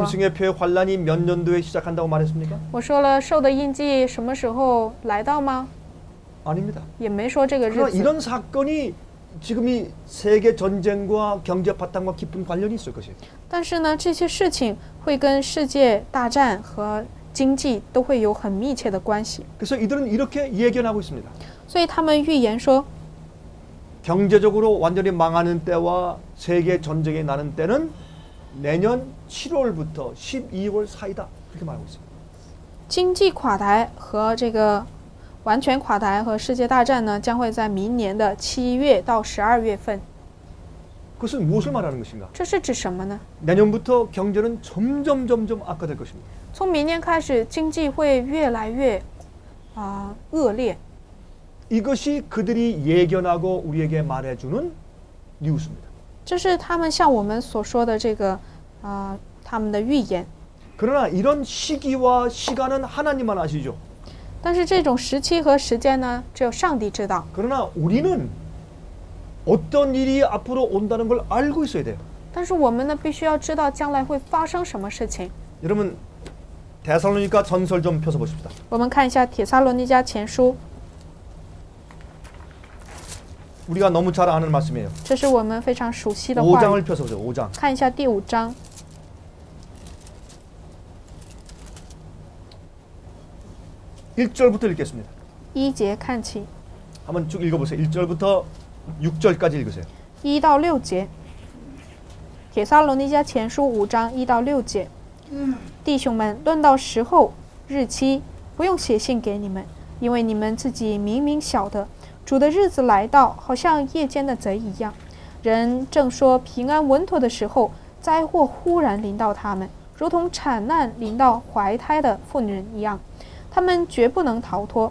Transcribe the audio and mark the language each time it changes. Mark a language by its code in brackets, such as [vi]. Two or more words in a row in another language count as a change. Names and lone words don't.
[ko] 짐승의 표 환란이 몇 년도에 시작한다고 말했습니까? [zh] 我说了兽的印记什么时候来到吗？ [ko] 아닙니다. [zh] 也没说这个日 [ko] 그러나 [zh] 子。 [ko] 이런 사건이 지금 이 세계 전쟁과 경제 파탄과 깊은 관련이 있을 것이에요. [zh] 但是呢，这些事情会跟世界大战和经济都会有很密切的关系。 [ko] 그래서 이들은 이렇게 예견하고 있습니다. [zh] 所以他们预言说， [ko] 경제적으로 완전히 망하는 때와 세계 전쟁이 나는 때는 내년 7월부터 12월 사이다. 그렇게 말하고 있습니다. [zh] 经济垮台和这个完全垮台和世界大战呢，将会在明年的7月到12月份。 [ko] 그것은 무엇을 말하는 것인가? [zh] 这是指什么呢？ [ko] 내년부터 경제는 점점 악화될 것입니다. [zh] 从明年开始，经济会越来越恶劣。 [ko] 이것이 그들이 예견하고 우리에게 말해주는 뉴스입니다. [zh] 这是他们向我们所说的这个他们的预言。 [ko] 그러나 이런 시기와 시간은 하나님만 아시죠. [zh] 但是这种时期和时间呢，只有上帝知道。 [ko] 그러나 우리는 어떤 일이 앞으로 온다는 걸 알고 있어야 돼요. [zh] 但是我们呢，必须要知道将来会发生什么事情。 [ko] 여러분 데살로니가 전설 좀 펴서 보십시다. [zh] 我们看一下帖撒罗尼迦前书， [ko] 우리가 너무 잘 아는 말씀이에요. [zh] 这是我们非常熟悉的话语。 [ko] 5장을 펴서 보세요. 5장. [zh] 看一下第5章， [ko] 1절부터 읽겠습니다. [zh] 1 节看起， [ko] 한번 쭉 읽어보세요. 1절부터 6절까지 읽으세요. [zh] 1 到6节。帖撒罗尼迦前书5章1到6节，弟兄们，论到时候、日期，不用写信给你们，因为你们自己明明晓得，主的日子来到，好像夜间的贼一样。人正说平安稳妥的时候，灾祸忽然临到他们，如同产难临到怀胎的妇女一样，他们绝不能逃脱。